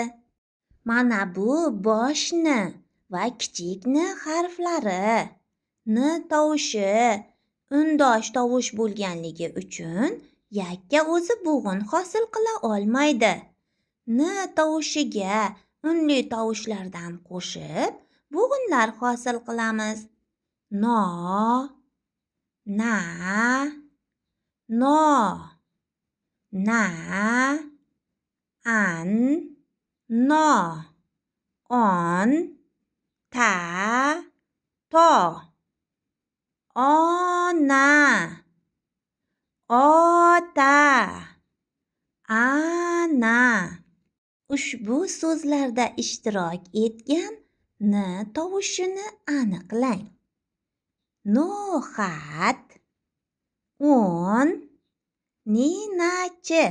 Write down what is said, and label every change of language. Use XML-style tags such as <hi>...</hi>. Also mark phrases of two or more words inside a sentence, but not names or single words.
<uz>Mana bu bosh N va kichik N harflari. N tovushi undosh tovush bo'lganligi uchun yakka o'zi bo'g'in hosil qila olmaydi. N tovushiga unli tovushlardan qo'shib bo'g'inlar hosil qilamiz. No, na, no, na, an, no, on, ta, to, ona, ota, ana. Ushbu so'zlarda ishtirok etgan N tovushini aniqlang. No'xat, o'n, ninachi.</uz>